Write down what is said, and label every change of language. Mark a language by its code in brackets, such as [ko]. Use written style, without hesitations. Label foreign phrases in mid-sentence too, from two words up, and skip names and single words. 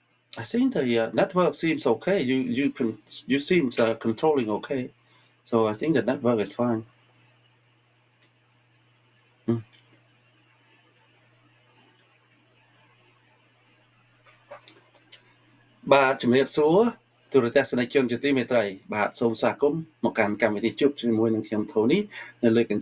[en] I think the network seems okay. You seem controlling okay, so I think the network is fine. [km] Mm. បាទជំរាបសួរទូរទស្សនិកជនជាទីមេត្រីបាទសូមស្វាគមន៍មកកាន់កម្មវិធីជួបជាមួយនឹងខ្ញុំថូនីនៅលើកញ្ច